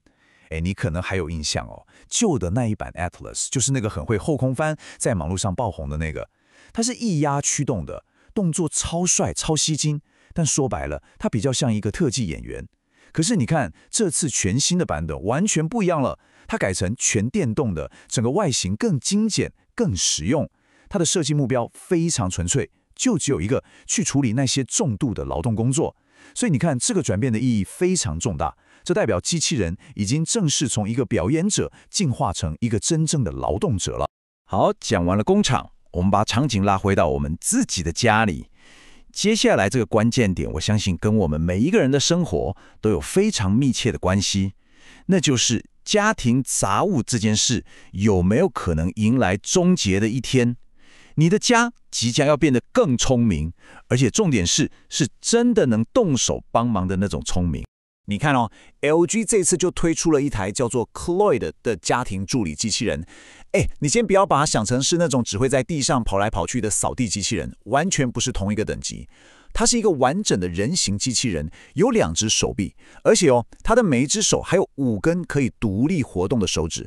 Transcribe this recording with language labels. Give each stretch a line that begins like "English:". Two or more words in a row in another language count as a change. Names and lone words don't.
Chinese: 你可能還有印象哦，舊的那一版 Atlas 就是那個很會後空翻，在網絡上爆紅的那個。它是液壓驅動的，動作超帥、超吸睛，但說白了，它比較像一個特技演員。可是你看，這次全新的版本完全不一樣了，它改成全電動的，整個外形更精簡、更實用。它的設計目標非常純粹，就只有一個，去處理那些重度的勞動工作。所以你看，這個轉變的意義非常重大，這代表機器人已經正式從一個表演者進化成一個真正的勞動者了。好，講完了工廠，我們把場景拉回到我們自己的家裡。接下來這個關鍵點，我相信跟我們每一個人的生活都有非常密切的關係，那就是家庭雜物這件事有沒有可能迎來終結的一天？你的家即將要變得更聰明，而且重點是真的能動手幫忙的那種聰明。你看哦 ，LG 這次就推出了一台叫做 Cloyd 的家庭助理機器人。你先不要把它想成是那種只會在地上跑來跑去的掃地機器人，完全不是同一個等級。它是一個完整的人形機器人，有2隻手臂，而且它的每一隻手還有5根可以獨立活動的手指。